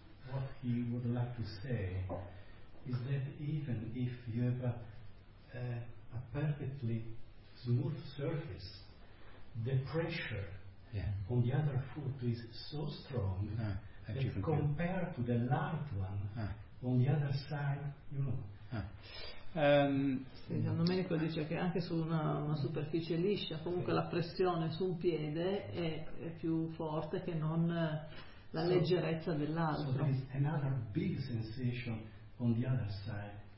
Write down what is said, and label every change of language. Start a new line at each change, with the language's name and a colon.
English: What you would like to say is that even if you have a perfectly smooth surface, the pressure on the other foot is so strong that compared to the light one on the other side, you know.
Italian: Don Domenico dice che anche su una superficie liscia comunque la pressione su un piede è più forte che non la leggerezza dell'altro.
English: So there is another big sensation on the other side.